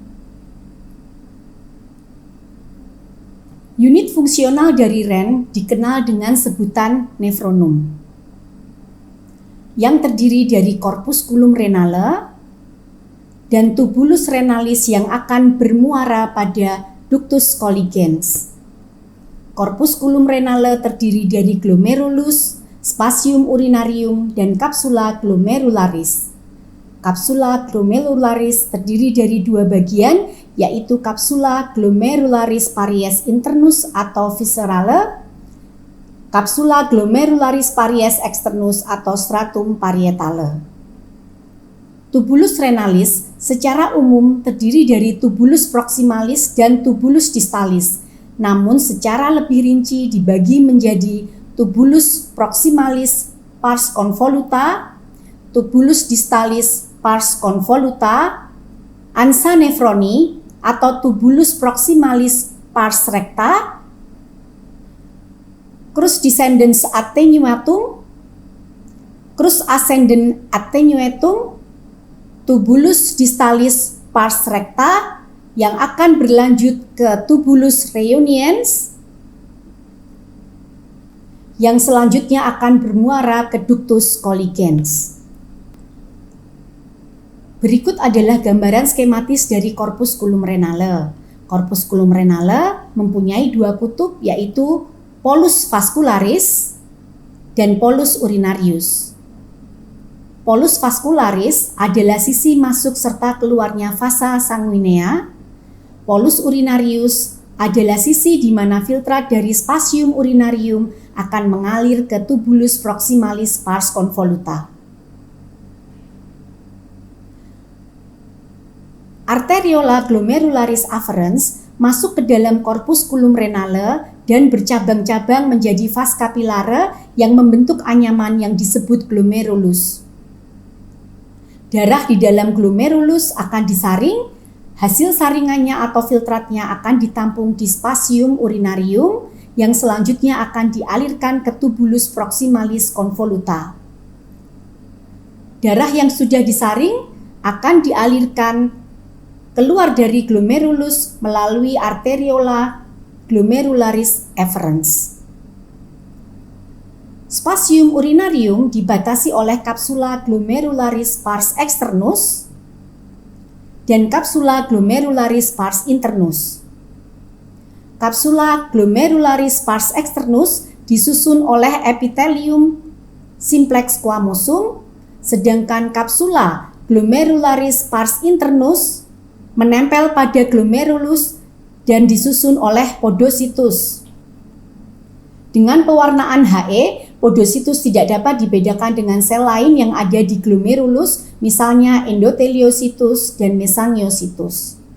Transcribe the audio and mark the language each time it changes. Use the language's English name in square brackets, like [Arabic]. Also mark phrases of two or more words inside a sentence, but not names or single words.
[Indonesian] Unit fungsional dari ren dikenal dengan sebutan nefronum, yang terdiri dari [Latin] corpusculum renale [Indonesian] dan [Latin] tubulus renalis [Indonesian] yang akan bermuara pada [Latin] ductus colligens. Corpusculum renale [Indonesian] terdiri dari [Latin] glomerulus, spasium urinarium, dan kapsula glomerularis. Kapsula glomerularis [Indonesian] terdiri dari dua bagian, yaitu [Latin] kapsula glomerularis paries internus atau viscerale, kapsula glomerularis paries externus atau stratum parietale. Tubulus renalis [Indonesian] secara umum terdiri dari [Latin] tubulus proximalis dan tubulus distalis, [Indonesian] namun secara lebih rinci dibagi menjadi [Latin] tubulus proximalis pars convoluta, tubulus distalis pars convoluta, ansa nefroni atau tubulus proximalis pars recta, crus descendens attenuatum, crus ascendens attenuatum, tubulus distalis pars recta [Indonesian] yang akan berlanjut ke [Latin] tubulus reuniens [Indonesian] yang selanjutnya akan bermuara ke [Latin] ductus colligens. [Indonesian] Berikut adalah gambaran skematis dari [Latin] corpusculum renale. Corpusculum renale [Indonesian] mempunyai dua kutub, yaitu [Latin] polus vascularis dan polus urinarius. Polus vascularis [Indonesian] adalah sisi masuk serta keluarnya [Latin] vasa sanguinea. Polus urinarius [Indonesian] adalah sisi di mana filtrat dari [Latin] spasium urinarium [Indonesian] akan mengalir ke [Latin] tubulus proximalis pars convoluta. Arteriola glomerularis afferens [Indonesian] masuk ke dalam [Latin] corpusculum renale [Indonesian] dan bercabang-cabang menjadi [Latin] vas capillare [Indonesian] yang membentuk anyaman yang disebut glomerulus. Darah di dalam glomerulus akan disaring, hasil saringannya atau filtratnya akan ditampung di [Latin] spasium urinarium [Indonesian] yang selanjutnya akan dialirkan ke [Latin] tubulus proximalis convoluta. [Indonesian] Darah yang sudah disaring akan dialirkan keluar dari glomerulus melalui [Latin] arteriola glomerularis efferens. Spasium urinarium [Indonesian] dibatasi oleh [Latin] kapsula glomerularis pars externus dan kapsula glomerularis pars internus. Kapsula glomerularis pars externus [Indonesian] disusun oleh [Latin] epithelium simplex squamosum, sedangkan kapsula glomerularis pars internus [Indonesian] menempel pada [Latin] glomerulus [Indonesian] dan disusun oleh [Latin] podositus. [Indonesian] Dengan pewarnaan He, podositus tidak dapat dibedakan dengan sel lain yang ada di glomerulus, misalnya endoteliositus dan mesangiositus.